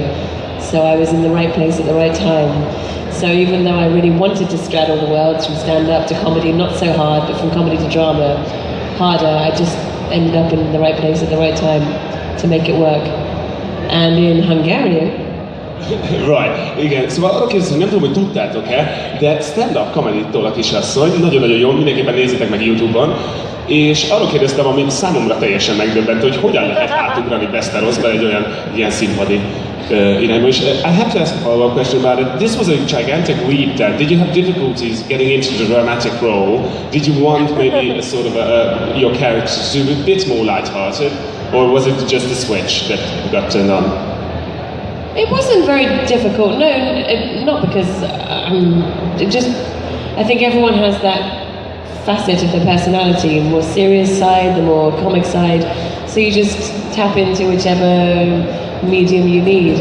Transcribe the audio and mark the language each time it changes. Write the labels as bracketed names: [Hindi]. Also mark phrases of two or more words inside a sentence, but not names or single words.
[English] So I was in the right place at the right time. So even though I really wanted to straddle the worlds from stand-up to comedy, not so hard, but from comedy to drama, harder, I just ended up in the right place at the right time to make it work. And in Hungarian, Right, [Hungarian] igen. Szóval arra kérdeztem, hogy nem tudom, hogy tudtátok-e, de [English] stand-up comedy- [Hungarian] tól a kisasszony, nagyon-nagyon jó, mindenképpen nézzétek meg YouTube-on, és arról kérdeztem, ami számomra teljesen megdöbbentő, hogy hogyan lehet átugrani Westeroszba egy olyan ilyen színpadi irányba. [English] És I have to ask a follow-up question about it. This was a gigantic leap then. Did you have difficulties getting into the dramatic role? Did you want maybe a sort of your characters to be a bit more light-hearted? Or was it just a switch that got turned on? It wasn't very difficult, no, not because, I think everyone has that facet of their personality, the more serious side, the more comic side, so you just tap into whichever medium you need.